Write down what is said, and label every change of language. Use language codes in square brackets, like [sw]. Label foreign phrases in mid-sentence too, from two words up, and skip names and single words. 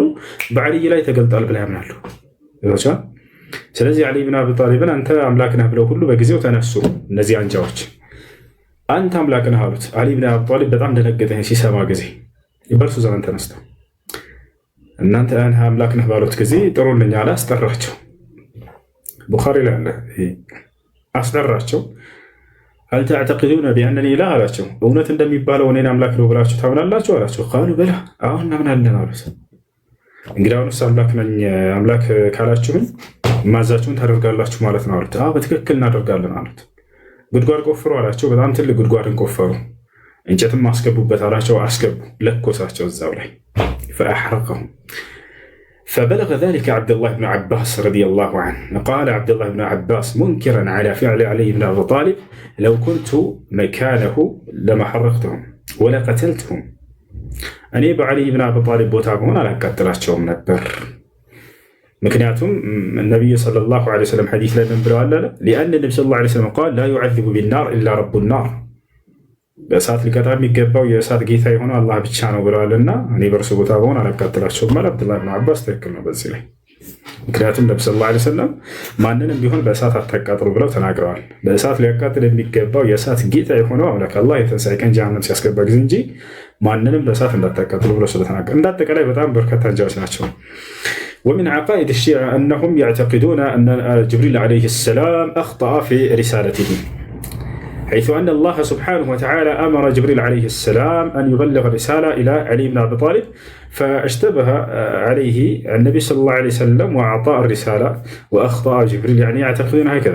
[am] በዓሊይ ላይ ተገልጧል ብለው ያምናሉ። ስለዚህ ዓሊይ ብን አቢ ጣሊብን አንተ አምላክ ነህ ብለው ሁሉ በጊዜው ተነሱ። እነዚህ አንጃዎች አንተ አምላክ ነህ አሉት። ዓሊይ ብን አቢ ጣሊብ በጣም ደነገጠ ሲሰማ ጊዜ። በእርሱ ዘመን ተነስተው እናንተ አምላክ ነህ ባሉት ጊዜ ጥሩልኝ አለ። አስጠራቸው። ቡኻሪ ላይ አለ። አስጠራቸው። [ar] هل تعتقدون بأنني [am] ኢላህ አላቸው። እውነት እንደሚባለው እኔን አምላክ ነው ብላችሁ ታምናላችሁ አላቸው። ቃሉ በላ አሁን እናምናለን አሉት። እንግዲህ አሁንስ አምላክ ነኝ አምላክ ካላችሁኝ ማዛችሁን ታደርጋላችሁ ማለት ነው አሉት። አዎ በትክክል እናደርጋለን አሉት። ጉድጓድ ቆፍሩ አላቸው። በጣም ትልቅ ጉድጓድን ቆፈሩ። እንጨትም አስገቡበት አላቸው። አስገቡ። ለኮሳቸው እዛው ላይ [ar] فأحرقهم فبلغ ذلك عبد الله بن عباس رضي الله عنه. قال عبد الله بن عباس منكرا على فعل علي بن أبي طالب لو كنت مكانه لما حرقتهم ولا قتلتهم. أنا بعلي بن أبي طالب [am] ቦታ ብሆን አላቃጥላቸውም ነበር። ምክንያቱም [ar] النبي صلى الله عليه وسلم حديث [am] ላይ ምን ብለዋል አለ [ar] لأن النبي صلى الله عليه وسلم قال لا يعذب بالنار إلا رب النار [am] በእሳት ሊቀጣ የሚገባው የእሳት ጌታ የሆነው አላህ ብቻ ነው ብለዋልና እኔ በእርሱ ቦታ በሆን አላቃጥላቸውም ማለት አብዱላህ ብን አባስ ትክክል ነው በዚህ ላይ። ምክንያቱም ነብዩ [ar] صلى الله عليه وسلم [am] ማንንም ቢሆን በእሳት አታቃጥሉ ብለው ተናግረዋል። በእሳት ሊያቃጥል የሚገባው የእሳት ጌታ የሆነው አምላክ አላህ የትንሣኤ ቀን ጀሃነም ሲያስገባ ጊዜ እንጂ ማንንም በእሳት እንዳታቃጥሉ ብለው ስለተናገሩ እንዳጠቃላይ በጣም በርካታ አንጃዎች ናቸው። [ar] ومن عقائد الشيعة أنهم يعتقدون أن جبريل عليه السلام أخطأ في رسالته حيث أن الله سبحانه وتعالى أمر جبريل عليه السلام أن يبلغ الرسالة إلى علي بن أبي طالب فاشتبه عليه النبي صلى الله عليه وسلم وأعطاه الرسالة وأخطأ جبريل، يعني يعتقدون هكذا.